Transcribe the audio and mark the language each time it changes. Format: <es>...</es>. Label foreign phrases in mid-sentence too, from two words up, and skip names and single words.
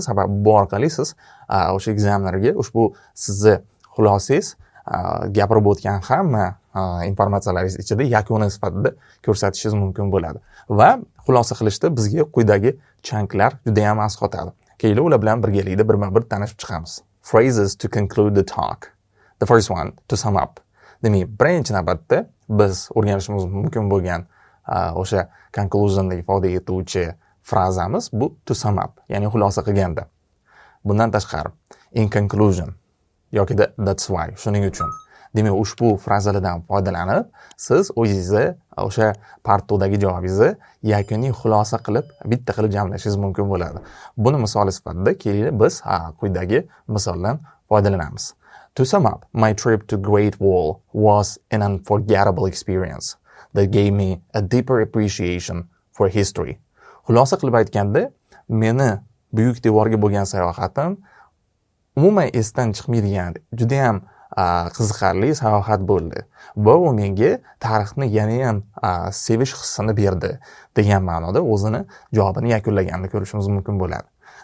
<uz>Sababi bu orqali siz o'sha ekzamenlarga ushbu sizni xulosangiz gapirib o'tgan hamma informatsiyalaringiz ichida yakuni sifatida ko'rsatishingiz mumkin bo'ladi. Va xulosa qilishda bizga quyidagi chanklar juda ham asqotadi. Keyin ular bilan birgalikda birma-bir tanishib chiqamiz.</uz> <en>Phrases to conclude the talk. The first one, to sum up.</en> <uz>Demak, birinchi navbatda biz o'rganishimiz mumkin bo'lgan o'sha conclusionni ifoda etuvchi frazamiz bu</uz> <en>to sum up,</en> <uz>ya'ni xulosa qilganda. Bundan tashqari</uz> <en>in conclusion</en> <uz>yoki da</uz> <en>that's why,</en> <uz>shuning uchun. Demak, ushbu frazalardan foydalanib, siz o'zingizni o'sha part 2dagi javobingizni yakuniy xulosa qilib, bitta qilib jamlashingiz mumkin bo'ladi. Buni misol sifatida kelinglar biz quyidagi misoldan foydalanamiz.</uz> <en>To sum up, my trip to Great Wall was an unforgettable experience that gave me a deeper appreciation for history.</en> <uz>Xulosa qilib aytganda, meni buyuk devorga bo'lgan sayohatim umuman esdan chiqmaydigan, juda ham qiziqarli sayohat bo'ldi va u menga tarixni yana ham sevish hissini berdi degan ma'noda o'zini javobini yakunlaganini ko'rishimiz mumkin bo'ladi.</uz>